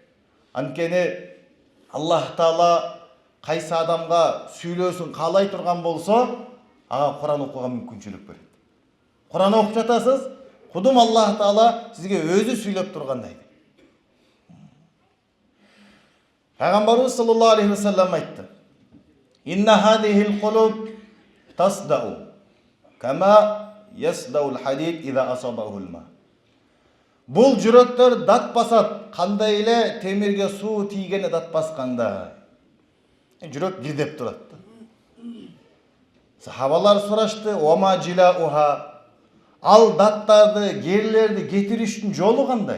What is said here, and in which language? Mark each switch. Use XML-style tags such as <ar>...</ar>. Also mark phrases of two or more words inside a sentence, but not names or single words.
<ky>Анткени Аллах Таала кайсы адамга сүйлөөсүн каалай турган болсо, ага Кур'ан окууга мүмкүнчүлүк берет. Кур'ан окуп жатасыз, кудум Аллах Таала сизге өзү сүйлөп тургандай. Пайгамбарыбыз</ky> <ar>صلى الله عليه وسلم</ar> <ky>айтты:</ky> <ar>"إن هذه القلوب تصدأ كما يصدأ الحديد إذا أصابه الماء."</ar> <ky>Бул жүрөктөр дат басат, кандай эле темирге суу тийгени дат басканда. Жүрөк дирдеп турат. Сахабалар сурашты:</ky> <ar>"وما جلاؤها?"</ar> <ky>Ал даттарды, герлерди кетириштин жолу кандай?</ky>